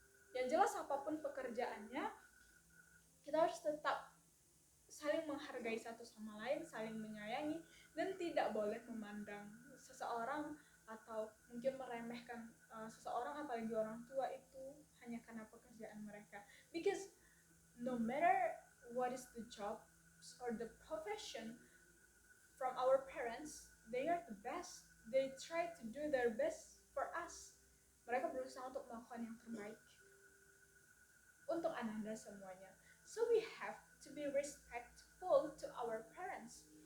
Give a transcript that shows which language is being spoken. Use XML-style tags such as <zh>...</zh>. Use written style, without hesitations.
<id>Yang jelas apapun pekerjaannya, kita harus tetap saling menghargai satu sama lain, saling menyayangi, dan tidak boleh memandang seseorang atau mungkin meremehkan seseorang, apalagi orang tua itu hanya karena pekerjaan mereka.</id> <en>Because no matter what is the job or the profession from our parents, they are the best. They try to do their best for us.</en> <id>Mereka berusaha untuk melakukan yang terbaik untuk Ananda semuanya.</id> <en>So we have to be respectful to our parents.</en>